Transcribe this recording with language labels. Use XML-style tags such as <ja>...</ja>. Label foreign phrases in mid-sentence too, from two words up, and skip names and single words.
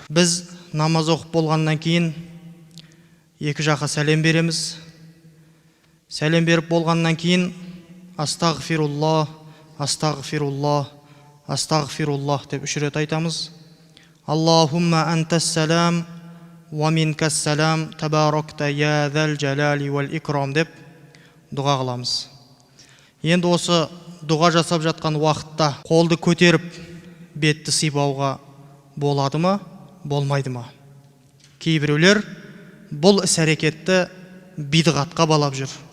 <kk>Біз намаз оқып болғаннан кейін екі жаққа сәлем береміз. Сәлем беріп болғаннан кейін</kk> <ar>أستغفر الله، أستغفر الله، أستغفر الله</ar> <kk>деп 3 рет айтамыз.</kk> <ar>اللهم أنت السلام ومنك السلام تباركت يا ذا الجلال والإكرام</ar> <kk>деп дұға қыламыз. Енді осы дұға жасап жатқан уақытта қолды көтеріп бетті сипауға болады ма, болмайды ма? Кейбіреулер бұл іс-әрекетті бидғатқа балап жүр.</kk>